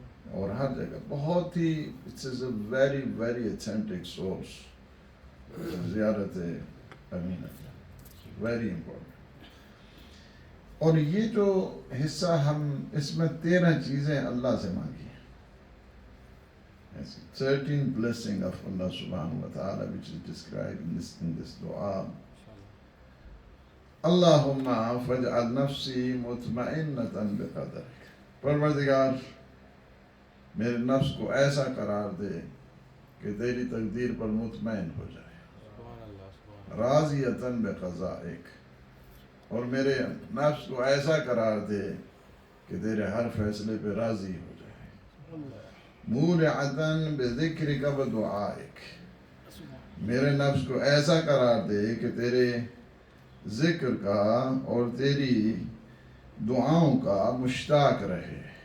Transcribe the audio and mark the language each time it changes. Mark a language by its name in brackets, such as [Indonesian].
[Urdu] اور ہر جگہ بہت ہی [English] It's is a very very authentic source Ziarat Amin Allah. Very important. [Urdu] اور یہ جو حصہ ہم اس میں 13 چیزیں اللہ سے مانگی ہیں. [English] 13 blessing of Allah subhanahu wa ta'ala which is described in this dua. [Arabic] اللہم فاجعل نفسی مطمئنۃ بقدرک، [Urdu] پروردگار میرے نفس کو ایسا قرار دے کہ تیری تقدیر پر مطمئن ہو جائے، [Arabic] راضیۃ بقضائک، [Urdu] اور میرے نفس کو ایسا قرار دے کہ تیرے ہر فیصلے پہ راضی ہو جائے، [Arabic] مولعۃ بذکرک و دعائک، [Urdu] میرے نفس کو ایسا قرار دے کہ تیرے ذکر کا اور تیری دعاؤں کا مشتاق رہے،